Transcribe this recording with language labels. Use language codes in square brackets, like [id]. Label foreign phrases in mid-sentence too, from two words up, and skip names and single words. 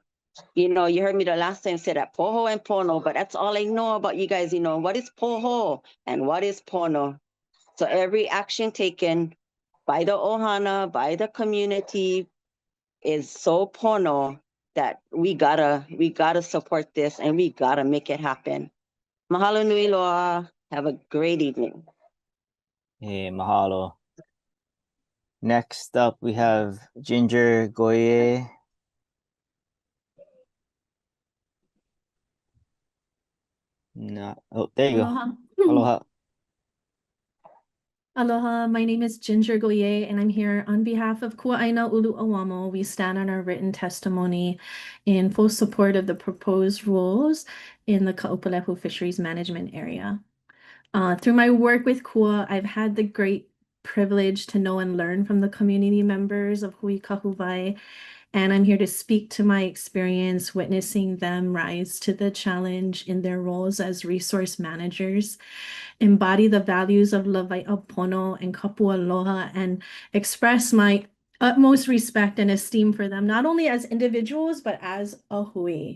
[en] You heard me the last time say that poho and pono, but that's all I know about you guys. What is poho and what is pono? So every action taken by the ohana, by the community is so pono that we gotta support this and we gotta make it happen. [haw] Mahalo nui loa. [en] Have a great evening. Hey, mahalo. Next up, we have Ginger Goye. Oh, there you Aloha. go. Aloha. Aloha, my name is Ginger Goye, and I'm here on behalf of Kua'aina Ulu Awamo. We stand on our written testimony in full support of the proposed rules in the Kaʻūpūlehu Fisheries Management Area. Through my work with KUA, I've had the great privilege to know and learn from the community members of Hui Kahuvai, and I'm here to speak to my experience witnessing them rise to the challenge in their roles as resource managers, embody the values of Lawaiʻa and [haw] Kapua Aloha, [en] and express my utmost respect and esteem for them, not only as individuals, but as a hui.